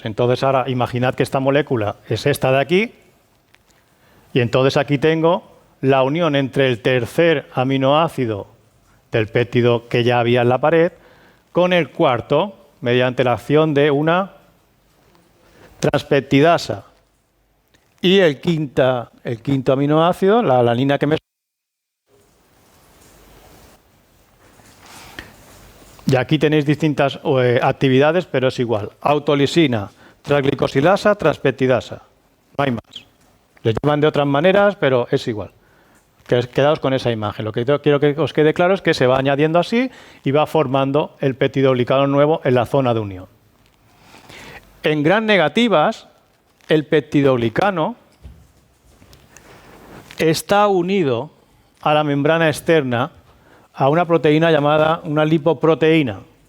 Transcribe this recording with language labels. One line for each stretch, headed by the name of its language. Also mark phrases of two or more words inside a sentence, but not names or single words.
Spanish: Entonces ahora imaginad que esta molécula es esta de aquí, y entonces aquí tengo la unión entre el tercer aminoácido del péptido que ya había en la pared con el cuarto mediante la acción de una transpeptidasa. Y el quinto aminoácido, la alanina que me... Y aquí tenéis distintas actividades, pero es igual. Autolisina, transglicosilasa, transpeptidasa. No hay más. Le llaman de otras maneras, pero es igual. Quedaos con esa imagen. Lo que quiero que os quede claro es que se va añadiendo así y va formando el peptidoglicano nuevo en la zona de unión. En gram negativas, el peptidoglicano está unido a la membrana externa a una proteína llamada una lipoproteína.